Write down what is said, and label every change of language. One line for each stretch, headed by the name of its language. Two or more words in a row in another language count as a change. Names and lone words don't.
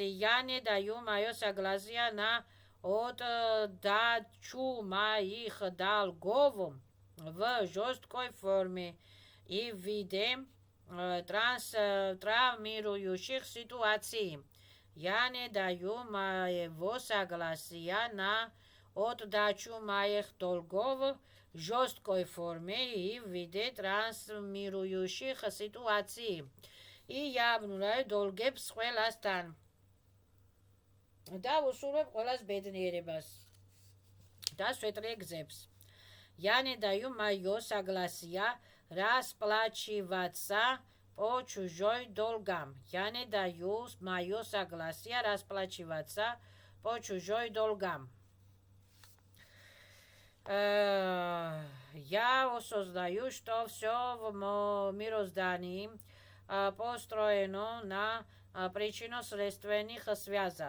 Russian: Я не даю мое согласие на отдачу моих долгов в жесткой форме и в виде травмирующих ситуаций. Я не даю моего согласия на отдачу моих долгов в жесткой форме и в виде трансформирующих ситуаций. И я обнуляю долгებს ყველასთან.
Georgian: და უსურვებ ყველას ბედნიერებას და სვეტლი გზებს.
Russian: Я не даю моего согласия расплачиваться по чужой долгам. Я не даю моего согласия расплачиваться по чужой долгам. Я осознаю, что все в мироздании построено на причинно-следственных связях.